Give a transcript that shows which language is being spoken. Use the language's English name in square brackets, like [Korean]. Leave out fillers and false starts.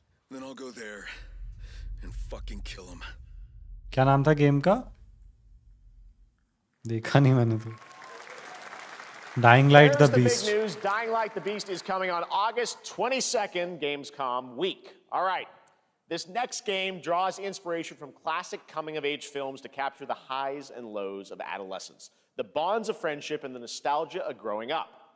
[English] Then I'll go there and fucking kill him. [Hindi] क्या नाम था गेम का देखा नहीं मैंने तो Dying Light the Beast. [English] Big news. Dying Light the Beast is coming on August 22nd, Gamescom week. All right. This next game draws inspiration from classic coming-of-age films to capture the highs and lows of adolescence, the bonds of friendship, and the nostalgia of growing up.